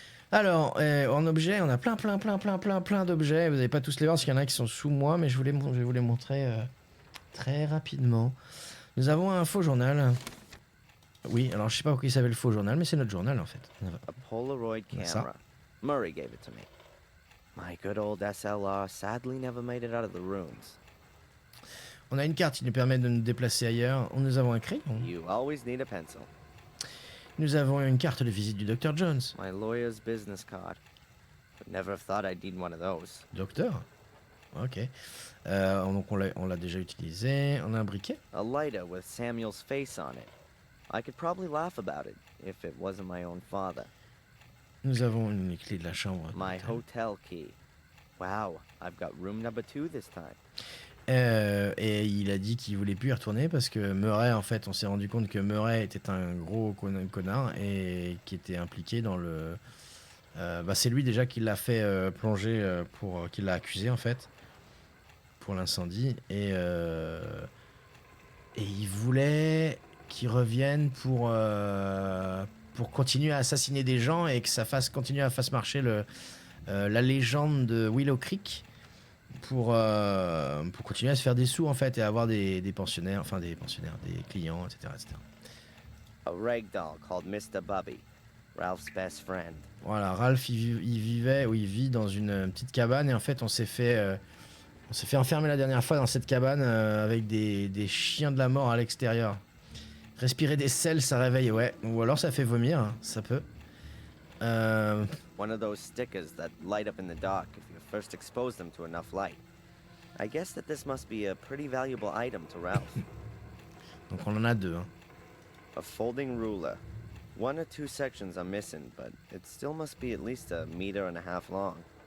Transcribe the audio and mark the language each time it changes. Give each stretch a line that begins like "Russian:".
French: Alors, en objet, on a plein d'objets. Vous n'allez pas tous les voir parce qu'il y en a qui sont sous moi, mais je vais vous les montrer très rapidement. Nous avons un faux journal. Oui, alors je sais pas pourquoi il s'appelle le faux journal, mais c'est notre journal en fait.
English: A Polaroid
French: Ça.
English: camera. Murray gave it to me. My good old SLR sadly never made it out of the ruins.
French: On a une carte qui nous permet de nous déplacer ailleurs. Nous avons un crayon.
English: You always need a pencil.
French: Nous avons une carte de visite du Dr Jones.
English: My lawyer's business card. Would never have thought I'd need one of those.
French: Docteur. Ok. Donc on l'a déjà utilisé. On a un briquet.
English: A lighter with Samuel's face on it. I could probably laugh about it if it wasn't my own father.
French: Nous avons une clé de la chambre.
English: My hotel key. Wow, I've got room number 2 this time.
French: Et il a dit qu'il voulait plus y retourner parce que Murray, en fait, on s'est rendu compte que Murray était un gros connard et qui était impliqué dans le. C'est lui déjà qui l'a fait plonger qui l'a accusé en fait pour l'incendie et il voulait qu'il revienne pour continuer à assassiner des gens et que ça fasse continuer à faire marcher la légende de Willow Creek. Pour continuer à se faire des sous en fait et avoir des pensionnaires, des clients, etc.
English: A ragdoll called Mr. Bubby, Ralph's best friend.
French: Voilà, Ralph il vit dans une petite cabane et en fait on s'est fait enfermer la dernière fois dans cette cabane avec des chiens de la mort à l'extérieur. Respirer des sels ça réveille, ouais, ou alors ça fait vomir, hein, ça peut.
English: One of those stickers that light up in the dark if you first expose them to enough light. I guess that this must be a pretty valuable item to Ralph.
French: Donc on en a deux. Hein.
English: A folding ruler. 1 or 2 sections are missing, but it still must be at least 1.5 meters long.